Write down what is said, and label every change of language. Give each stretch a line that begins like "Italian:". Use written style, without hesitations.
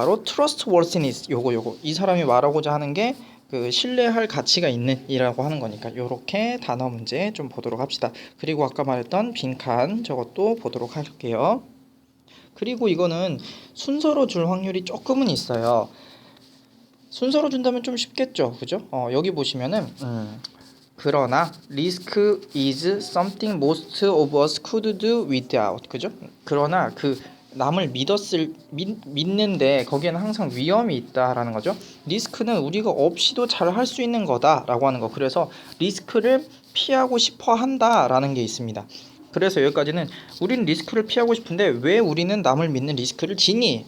Korean: 바로 trustworthiness 요거 이 사람이 말하고자 하는 게 그 신뢰할 가치가 있는 이라고 하는 거니까 요렇게 단어 문제 좀 보도록 합시다. 그리고 아까 말했던 빈칸 저것도 보도록 할게요. 그리고 이거는 순서로 줄 확률이 조금은 있어요. 순서로 준다면 좀 쉽겠죠. 그죠? 여기 보시면은 그러나
English: risk is something most of us could do without.
Korean: 그죠? 그러나 그 남을 믿는데 거기에는 항상 위험이 있다라는 거죠. 리스크는 우리가 없이도 잘 할 수 있는 거다라고 하는 거. 그래서 리스크를 피하고 싶어 한다라는 게 있습니다. 그래서 여기까지는 우리는 리스크를 피하고 싶은데 왜 우리는 남을 믿는 리스크를 지니?